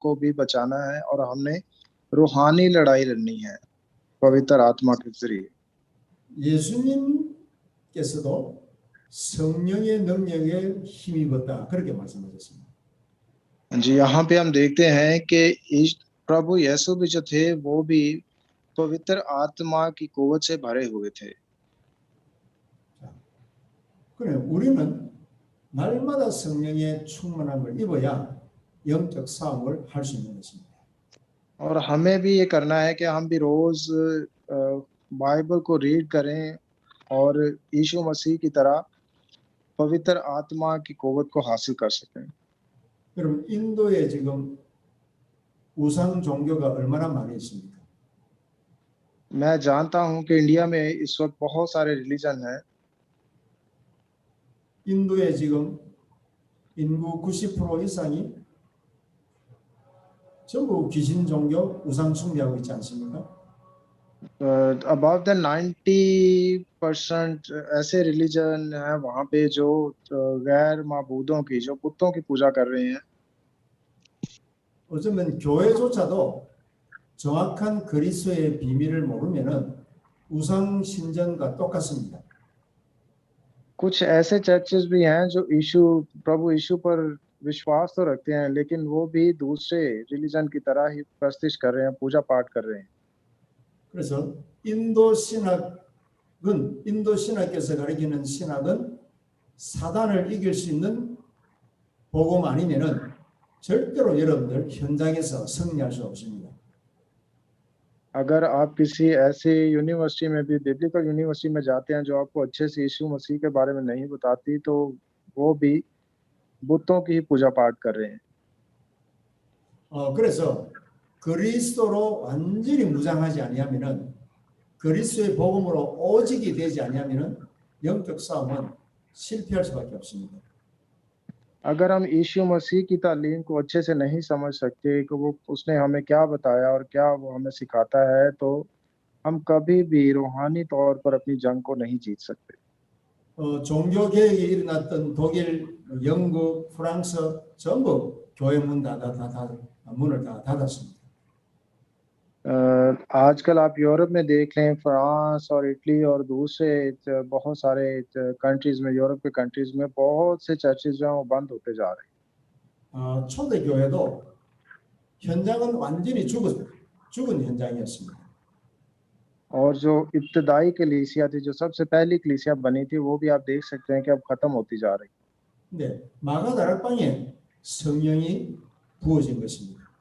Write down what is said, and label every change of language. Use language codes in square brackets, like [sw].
[hi] को भी बचाना है और हमने रूहानी लड़ाई लड़नी है पवित्र आत्मा के जरिए। [ko] 예수님께서도 성령의 능력에 힘입었다 그렇게 말씀하셨습니다. [hi] जी, यहाँ पे हम देखते हैं कि प्रभु यीशु भी जो थे वो भी पवित्र आत्मा की कुव्वत से भरे हुए थे। [ko] 그래 우리는 날마다 성령의 충만함을 입어야 영적 싸움을 할 수 있는 것입니다. [hi] और हमें भी ये करना है कि हम भी रोज बाइबल को रीड करें और यीशु मसीह की तरह पवित्र आत्मा की कुव्वत को हासिल कर सकें। [ko] 여러분 인도에 지금 우상 종교가 얼마나 많이 있습니까? [hi] मैं जानता हूं कि इंडिया में इस वक्त बहुत सारे रिलीजन हैं। [ko] 인도에 지금 인구 90% 이상이 전부 귀신 종교 우상 숭배하고 있지 않습니까? [en] about the [hi] 90% ऐसे रिलीजन हैं वहाँ पे जो गैर माबूदों की, जो कुत्तों की पूजा कर रहे हैं। [ko] 어쩌면 교회조차도 정확한 그리스도의 비밀을 모르면은 우상 신전과 똑같습니다. [hi] कुछ ऐसे चर्चेस भी हैं जो प्रभु यीशु पर विश्वास तो रखते हैं, लेकिन वो भी दूसरे रिलीजन की तरह ही प्रस्तिश कर रहे हैं, पूजा पाठ कर रहे हैं। [ko] 그래서 인도 신학께서 가리키는 신학은 사단을 이길 수 있는 복음 아니면은 절대로 여러분들 현장에서 승리할 수 없습니다. [hi] अगर आप किसी ऐसी यूनिवर्सिटी में भी, बिब्लिकल यूनिवर्सिटी में जाते हैं जो आपको अच्छे से यीशु मसीह के बारे में नहीं बताती, तो वो भी बुतों की ही पूजा पाठ कर रहे हैं। [ko] 그래서 그리스도로 완전히 무장하지 아니하면은 그리스도의 복음으로 오직이 되지 아니하면은 영적 싸움은 실패할 수밖에 없습니다. [hi] अगर हम यीशु मसीह की तालीम को अच्छे से नहीं समझ सकते कि वो उसने हमें क्या बताया और क्या वो हमें सिखाता है, तो हम कभी भी रूहानी तौर पर अपनी जंग को नहीं जीत सकते। [ko] 종교 개혁이 일어났던 독일, 영국, 프랑스 전부 교회 문을 다 닫았습니다. [hi] आजकल आप यूरोप में देख लें, फ्रांस और इटली और दूसरे बहुत सारे कंट्रीज में, यूरोप के कंट्रीज में बहुत से चर्चेज जो हैं वो बंद होते जा रहे हैं। [ko] 초대교회도 현장은 완전히 죽은 현장이었습니다. [hi] और जो इब्तदाई कलीसिया थी, जो सबसे पहली कलीसिया बनी थी, वो भी आप देख सकते हैं कि अब खत्म होती जा रही है। [ko] 네, 마가 다락방에 성령이 부어진 것입니다.